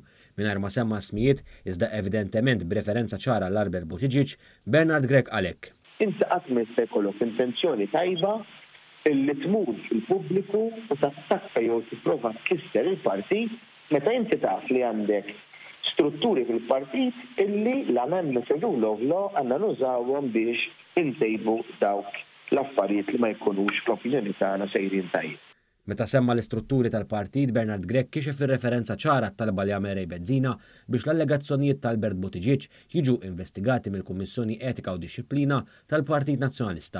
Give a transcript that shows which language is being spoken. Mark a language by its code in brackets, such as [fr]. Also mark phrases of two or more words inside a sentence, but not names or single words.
[mt] Mingħajr ma semma smijiet iżda evidentement b'referenza ċara l-Albert Buttigieg, Bernard Grech għalhekk. Inti qatt ma jista' jkollok intenzjoni tajba illi tmur fil-pubbliku u tattakka jew tipprova tkisser il-partit meta inti taf li għandek strutturi fil-partit illi l- [en] amendments rule of law [mt] għandna nużawhom biex intejbu dawk l-affarijiet li ma jkunux fl-opinjoni tagħna sejrin tajjeb. Meta semma l-istrutturi tal-partit, Bernard Grech kixef ir-referenza ċara talba li għamel Rej Bezzina biex l-allegazzjonijiet tal-Albert Buttigieg jiġu investigati mill-Kummissjoni Etika u Dixxiplina tal-Partit Nazzjonalista.